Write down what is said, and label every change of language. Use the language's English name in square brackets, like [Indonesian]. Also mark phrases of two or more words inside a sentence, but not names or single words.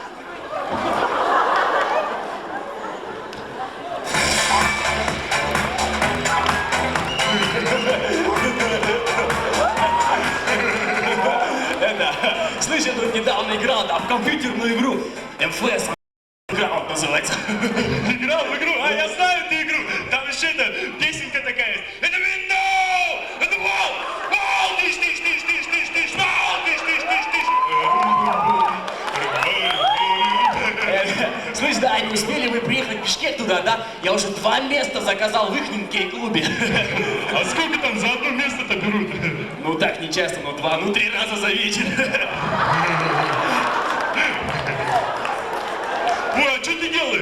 [Russian] Слышь, я тут недавно играл в компьютерную игру. МФС Граунд называется. Играл в игру? А, я знаю эту игру. Там еще это, песенка такая есть. Это window! Это wall! Wall! Тыш, тыш, тыш, тыш, тыш, тыш, wall! Тыш, тыш, тыш, тыш. Слышь, да, не успели вы приехать в Бишкек туда, да? Я уже 2 места заказал в ихнем кей-клубе. А сколько там за одно место-то берут? Ну так, не часто, но 2, 3 раза за вечер. Ой, а что ты делаешь?